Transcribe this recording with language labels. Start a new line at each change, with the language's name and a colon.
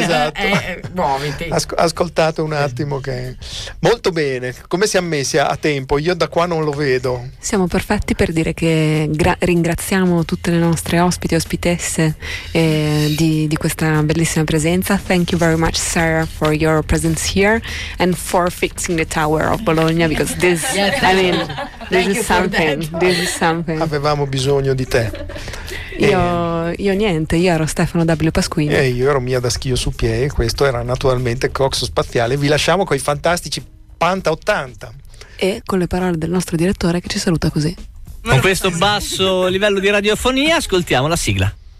Italian: esatto. Muoviti. Ascoltate un attimo che molto bene, come siamo messi a tempo? Io da qua non lo vedo. Siamo perfetti per dire che ringraziamo tutte le nostre ospiti e ospitesse di questa bellissima presenza.
English: Thank you very much Sarah for your presence here and for fixing the tower of Bologna, because this yes. I mean this is something.
Italian: Avevamo bisogno di te. Io niente, io ero Stefano W. Pasquini e io ero Mia Daschio su piedi, questo era naturalmente Coxo Spaziale. Vi lasciamo con i fantastici Panta 80 e con le parole del nostro direttore che ci saluta così. Con questo basso livello di radiofonia ascoltiamo la sigla.